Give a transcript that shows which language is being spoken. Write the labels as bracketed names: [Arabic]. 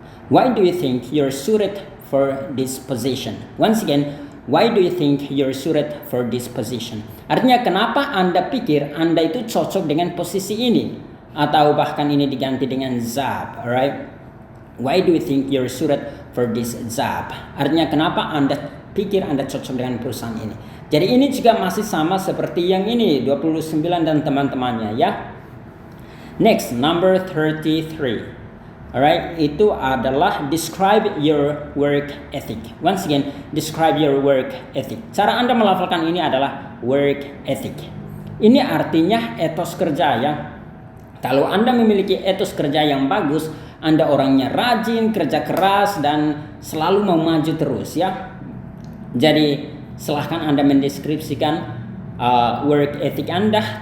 [English] Why do you think you're suited for this position? Once again, why do you think you're suited for this position? [Indonesian] Artinya kenapa Anda pikir Anda itu cocok dengan posisi ini? Atau bahkan ini diganti dengan job, alright? [English] Why do you think you're suited for this job? [Indonesian] Artinya kenapa Anda pikir Anda cocok dengan perusahaan ini? Jadi ini juga masih sama seperti yang ini, 29 dan teman-temannya ya. [English] Next, number 33. Alright, [Indonesian] itu adalah [English] describe your work ethic. Once again, describe your work ethic. [Indonesian] Cara Anda melafalkan ini adalah work ethic. Ini artinya etos kerja ya. Kalau Anda memiliki etos kerja yang bagus, Anda orangnya rajin, kerja keras, dan selalu mau maju terus ya. Jadi silahkan Anda mendeskripsikan work ethic Anda.